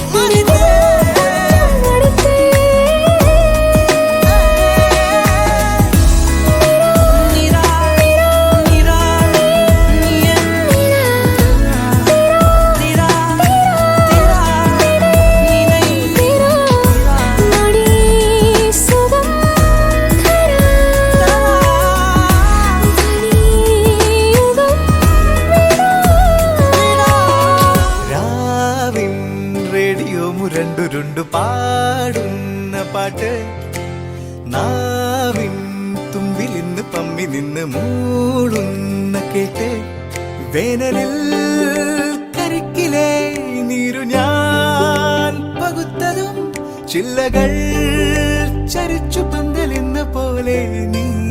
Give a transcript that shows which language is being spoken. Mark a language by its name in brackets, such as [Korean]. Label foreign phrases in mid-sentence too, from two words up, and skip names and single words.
[Tamil] நிரா நிரா நீ என் திரா திரா நினை நொடி சுகம் [Malayalam] രാവിൻ റേഡിയോ മുരണ്ടുരുണ്ടു പാടുന്ന പാട്ട് നാവിൻ തുമ്പിൽ ഇന്ന് പമ്മി നിന്ന് മൂളുന്ന കേട്ട് വേനലിൽ കരിക്കിലെ നീരു ഞാൻ പകുത്തതും ചില്ലകൾ ചരിച്ചു പന്തലിന്ന പോലെ നീ